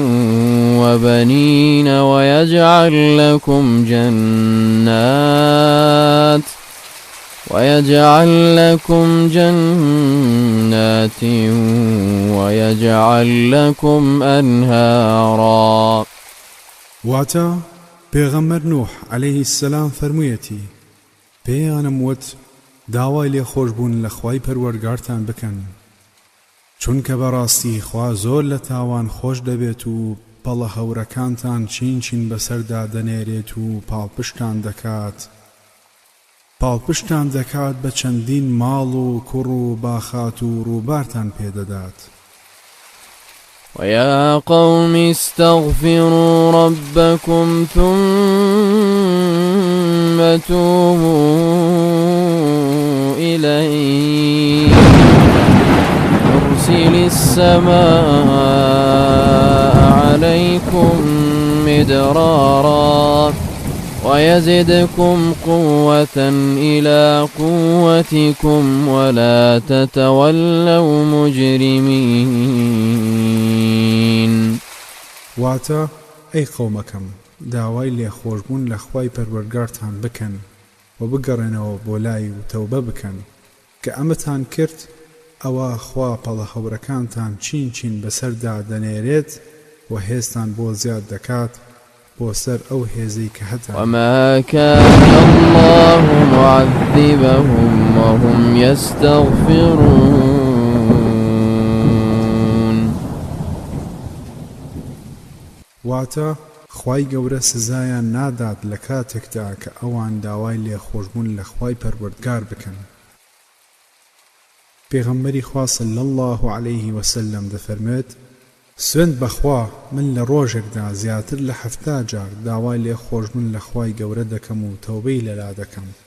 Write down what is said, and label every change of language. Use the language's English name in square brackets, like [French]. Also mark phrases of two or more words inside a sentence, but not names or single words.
[Arabic] وبنين ويجعل لكم جنات ويجعل لكم أنهارا. [Central Kurdish] واتا پیغمبر نوح [Arabic] عليه السلام [Central Kurdish] فرموویەتی پێیانم وت داوای لێخۆشبوون لە خوای پەروەردگارتان بکەن چونکە بەڕاستی خوا زۆر لە تاوان خۆش دەبێت و پەڵە هەورەکانتان چین چین بەسەردا دەنێرێت و پاڵپشتان دەکات بە چەندین ماڵ و کوڕ و باخات و ڕووبارتان پێدەدات. [Arabic] ويا قوم استغفروا ربكم ثم توبوا إليه يرسل السماء عليكم مدرارا ويزدكم قوة إلى قوتكم ولا تتولوا مجرمين. [Central Kurdish] واتا [Arabic] أي قومكم [Central Kurdish] داوای لێخۆشبوون لە خوای پەروەردگارتان بکەن و بگەڕێنەوە بۆ لای و تەوبە بکەن کە ئەمەتان کرد ئەوە خوا پەڵە هەورەکانتان چین چین بەسەردا دەنێرێت و هێزتان بۆ زیاد دەکات بۆ سەر ئەو هێزەی کە هەتا. [Arabic] وما كان الله معذبهم وهم يستغفرون. [Central Kurdish] واتا خوای گەورە سزایان نادات لە کاتێکدا کە ئەوان داوای لێخۆشبوون لە خوای پەروەردگار بکەن. پێغەمبەری خوا [Arabic] صلی الله عليه وسلم [Central Kurdish] دەفەرمێت سوێند بەخوا من لە ڕۆژێکدا زیاتر لە 70 جار داوای لێخۆشبوون لە خوای گەورە دەکەم و تەوبەی لەلا دەکەم.